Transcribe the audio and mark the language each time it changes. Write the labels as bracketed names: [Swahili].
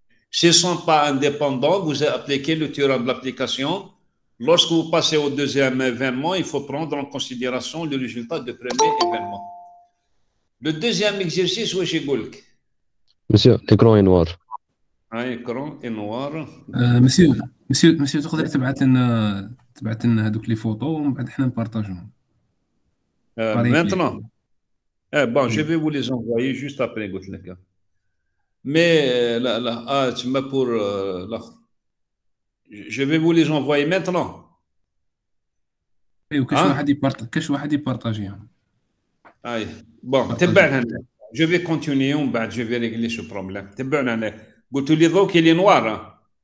[French] S'ils ne sont pas indépendants, vous appliquez le théorème de l'application. Lorsque vous passez au deuxième événement, il faut prendre en considération le résultat du premier événement. Le deuxième exercice, où est Goulk? Monsieur, l'écran est noir. L'écran est noir. [Arabic] مسيو تقدر تبعت لنا هذوك لي فوتو ومن بعد حنا نبارطاجوهم. [French] Maintenant, bon, je vais vous les envoyer juste après, Goulk. Mais là, tu m'as pour là. Je vais vous les envoyer maintenant. [Arabic] ايوا كاش واحد يبارطاجيهم. [French] Aïe. Bon, [Arabic] تبعنا. [French] Je vais continuer, je vais régler ce problème. [Arabic] تبعنا. قلت لي ذوك [French] il est noir.